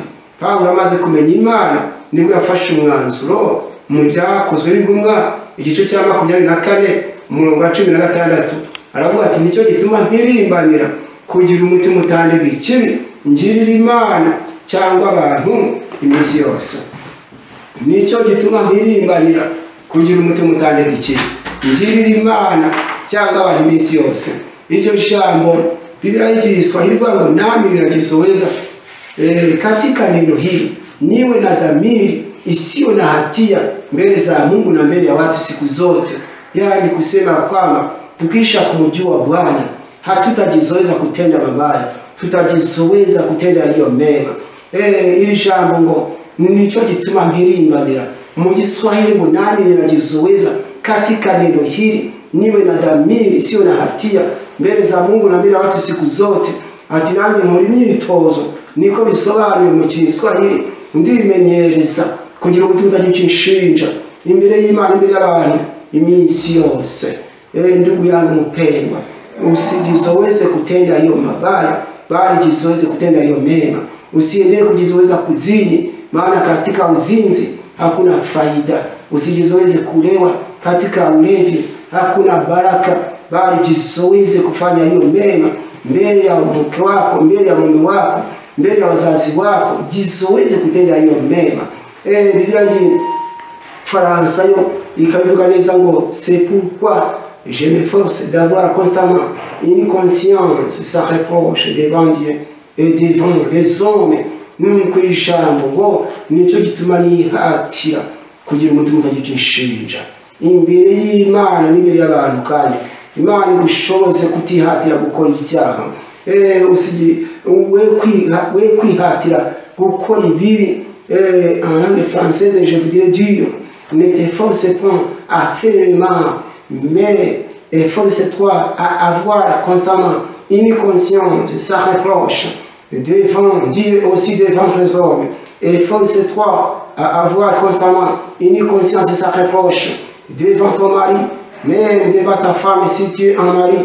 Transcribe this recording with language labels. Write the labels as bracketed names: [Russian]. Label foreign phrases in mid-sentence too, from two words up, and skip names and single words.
[Kinyarwanda] Pawulo amaze kumenya Imana nibwo yafashe umwanzuro mu byakozwe n'intumwa igice cya 24 umurongo wa 16 aravuga ati nicyo gituma mpirimbanira kugira umutima utandega ikibi, ngirira Imana cyangwa abantu iminsi yose. Nicyo gituma mpirimbanira kugira umutima utandega ikibi, ngirira Imana cyangwa abantu iminsi yose. Iryo jambo Biblia y'Igiswahili ngo [Swahili] nami ninajisoweza katika neno hili niwe na dhamiri isiyo na hatia mbele za Mungu na mbele ya watu siku zote. Yaani kusema kwamba tukisha kumjua Bwana hatutajizoeza kutenda mabaya, tutajizoeza kutenda yaliyo mema. [Kinyarwanda] iri jambo ngo nicho gituma mpirimbanira mu Kiswahili ngo [Swahili] nami ninajizoeza katika neno hili niwe na dhamiri sio na hatia mbele za Mungu na mbele ya watu siku zote. [Kinyarwanda] Ati nanjye muri myitozo niko bisobanuye mu Kiswahili ndimenyereza kugira umutima utagicishinja imbere y'Imana imbere y'abantu iminsi yose. [Swahili] Ndugu yangu mpendwa, usijizoweze kutenda hiyo mabaya bali jizoweze kutenda hiyo mema. Usiendelee kujizoweza kuzini, maana katika uzinzi hakuna faida. Usijizoweze kulewa, katika ulevi hakuna baraka, bali jizoweze kufanya hiyo mema mbele ya mke wako, mbele ya mume wako, mbele ya wazazi wako. Jizoweze kutenda hiyo mema. [Kinyarwanda] Biblia Faransa yo ikabivuga neza ngo [French] c'est pourquoi je m'efforce d'avoir constamment une conscience sans reproche devant Dieu et devant les hommes. [Kinyarwanda] Nuko ijambo ngo nico gituma nihatira kugira umutima utagicishinja imbere y'Imana n'imbere y'abantu, kandi Imana igushoboze kutihatira gukora icyaha. Usigi we kwihatira gukora ibibi. [French] En langue française je vous dirais dur. Ne t'efforce pas à faire le mal, mais efforce-toi à avoir constamment une conscience sans reproche devant Dieu, aussi devant les hommes. Efforce-toi à avoir constamment une conscience sans reproche devant ton mari, même devant ta femme si tu es un mari.